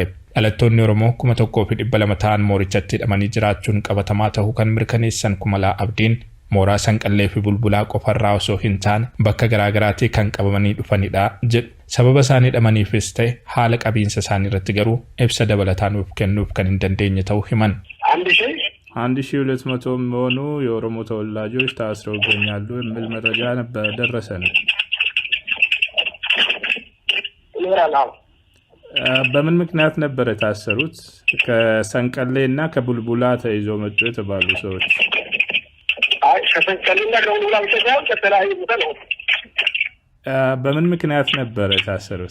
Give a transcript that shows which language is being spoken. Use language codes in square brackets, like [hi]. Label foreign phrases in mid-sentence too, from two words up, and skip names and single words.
[om] Dhalattoonni Oromoo 1,200 ta'an moorichatti hidhamanii jiraachuun qabatamaa ta'uu kan mirkaneessan Kumalaa Abdiin mooraa sanqallee fi bulbulaa qofarraa osoo hin taane bakka garaagaraatti kan qabamanii dhufanidha jedhu. Sababa isaan hidhamaniifis ta'e haala qabiinsa isaanii irratti garuu ibsa dabalataa nuuf kennuuf kan hin dandeenye ta'uu himan. [am] 1200 የሚሆኑ የኦሮሞ ተወላጆች ታስረው ይገኛሉ የሚል መረጃ ነበር ደረሰን። በምን ምክንያት ነበር የታሰሩት? ከሰንቀሌ እና ከቡልቡላ ተይዞ መጡ የተባሉ ሰዎች በምን ምክንያት ነበር የታሰሩት?